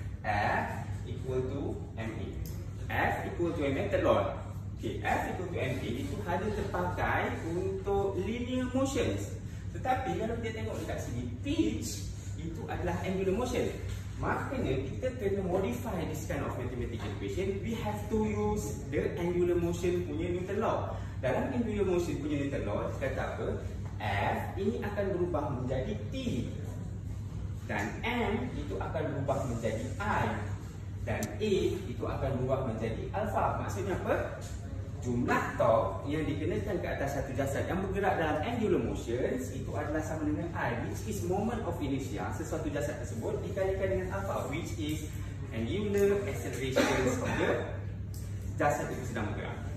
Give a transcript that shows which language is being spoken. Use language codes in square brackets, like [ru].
[en] F equal to ma. F equal to ma third law. [ms] Okay, [en] F equal to ma [ms] itu hanya terpakai untuk linear motions. Tetapi kalau kita tengok dekat sini, pitch itu adalah angular motion. Makanya kita kena [en] modify this kind of mathematical equation. We have to use the angular motion punya Newton law. [ms] Dalam angular motion punya Newton law, kita kata apa? F ini akan berubah menjadi T, dan M itu akan berubah menjadi I, dan A itu akan berubah menjadi alpha. Maksudnya apa? Jumlah torque yang dikenakan ke atas satu jasad yang bergerak dalam angular motions itu adalah sama dengan I, [en] which is moment of inertia [ms] sesuatu jasad tersebut, dikalikan dengan alpha, [en] which is angular acceleration of the [ms] jasad itu sedang bergerak.